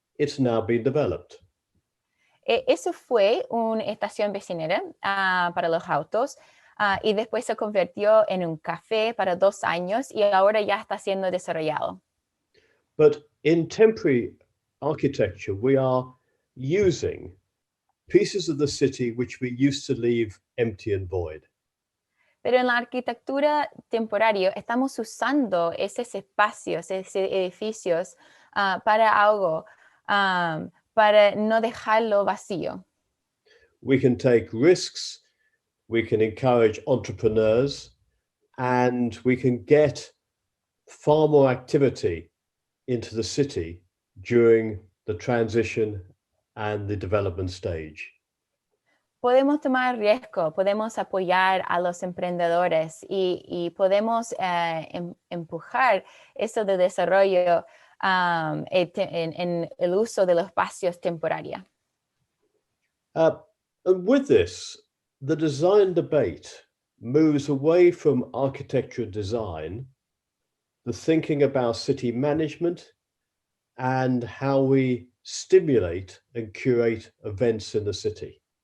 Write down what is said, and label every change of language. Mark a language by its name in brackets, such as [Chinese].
[English] It's now been developed. [Spanish] Eso fue una estación vecinera para los autos. Y después se convirtió en un café para 2 años y ahora ya está siendo desarrollado. [English] But in temporary architecture, we are using pieces of the city which we used to leave empty and void. [Spanish] Pero en la arquitectura temporaria estamos usando esos espacios, esos edificios para algo, para no dejarlo vacío. [English] We can take risks. We can encourage entrepreneurs, and we can get far more activity into the city during the transition and the development stage. [Spanish] Podemos tomar riesgo, podemos apoyar a los emprendedores y podemos empujar eso de desarrollo en el uso de los espacios temporarios. [English] And with this, the design debate moves away from architecture design, the thinking about city management, and how we stimulate and curate events in the city.